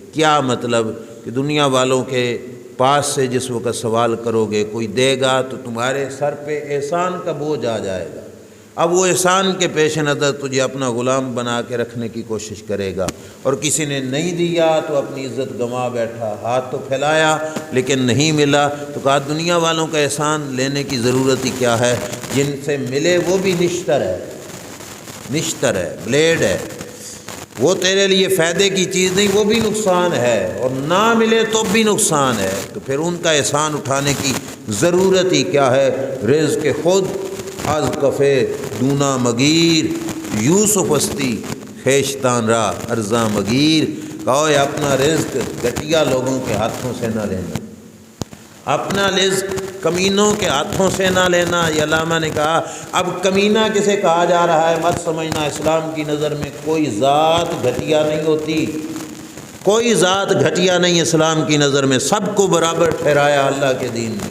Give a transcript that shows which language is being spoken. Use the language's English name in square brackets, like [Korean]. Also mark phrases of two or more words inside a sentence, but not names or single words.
[Urdu] کیا مطلب کہ دنیا والوں کے پاس سے جس وقت سوال کرو گے کوئی دے گا تو تمہارے سر پہ احسان کا بوجھ آ جائے گا، اب وہ احسان کے پیش نظر تجھے اپنا غلام بنا کے رکھنے کی کوشش کرے گا، اور کسی نے نہیں دیا تو اپنی عزت گنوا بیٹھا، ہاتھ تو پھیلایا لیکن نہیں ملا، تو کہا دنیا والوں کا احسان لینے کی ضرورت ہی کیا ہے، جن سے ملے وہ بھی نشتر ہے، بلیڈ ہے، وہ تیرے لیے فائدے کی چیز نہیں، وہ بھی نقصان ہے، اور نہ ملے تو بھی نقصان ہے، تو پھر ان کا احسان اٹھانے کی ضرورت ہی کیا ہے۔ [Persian] رزق خود از کفے دونا مگیر، یوسف استی خیشتان را ارزاں مگیر، [Urdu] کہو اپنا رزق گھٹیا لوگوں کے ہاتھوں سے نہ لینا، اپنا رزق کمینوں کے ہاتھوں سے نہ لینا۔ یہ علامہ نے کہا اب کمینہ کسے کہا جا رہا ہے مت سمجھنا، اسلام کی نظر میں کوئی ذات گھٹیا نہیں ہوتی، کوئی ذات گھٹیا نہیں، اسلام کی نظر میں سب کو برابر ٹھہرایا اللہ کے دین میں۔